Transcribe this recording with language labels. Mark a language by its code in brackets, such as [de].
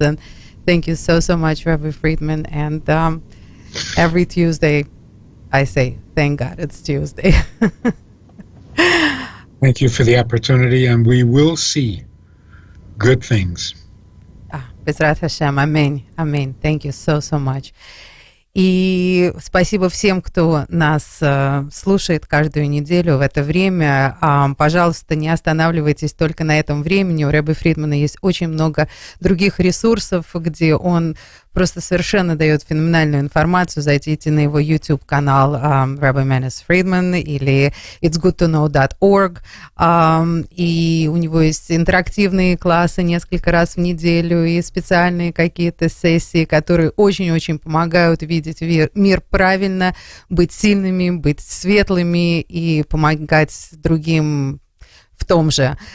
[en] And thank you so, so much, Rabbi Fridman. And every Tuesday, I say, thank God it's Tuesday. Thank you for the opportunity, and we will see good things. [he] Bezrat Hashem. [ru] Аминь. Аминь. [en] Thank you so, so much. [ru] И спасибо всем, кто нас слушает каждую неделю в это время. Пожалуйста, не останавливайтесь только на этом времени. У Рабби Фридмана есть очень много других ресурсов, где он просто совершенно дает феноменальную информацию. Зайдите на его YouTube-канал Rabbi Manis Fridman или itsgoodtoknow.org. И у него есть интерактивные классы несколько раз в неделю и специальные какие-то сессии, которые очень-очень помогают видеть мир правильно, быть сильными, быть светлыми и помогать другим в том же.